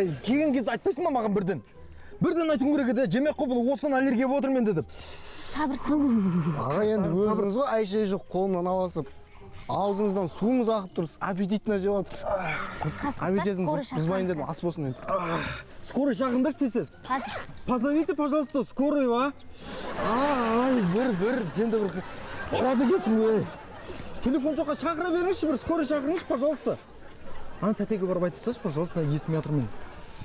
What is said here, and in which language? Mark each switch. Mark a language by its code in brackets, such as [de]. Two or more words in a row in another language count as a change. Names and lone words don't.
[kk] Келген кезде айтпайсың ба маған бірден? Бірден айтуың керек еді, жемек қой бұл осыдан аллергия болып отыр менде деп. Сабыр. Аға енді өзіңіз ғой әйше жоқ қолымнан аласып. Аузыңыздан суыңыз ағып тұрсыз, аппетитно жеп отырсыз. Аппетитіңіз бұзбайын дедім, ас болсын енді. Скорый шақырыңдаршы тез-тез. [ru] Позовите, пожалуйста, скорую, а? [kk] Ай, бір, сен де бір рады кетсің, ой. Телефон жоққа шақыра беріңізші, бір скорый шақырыңызшы, пожалуйста. Ана тәтеге барып айтсашы, пожалуйста, естімей жатырмын.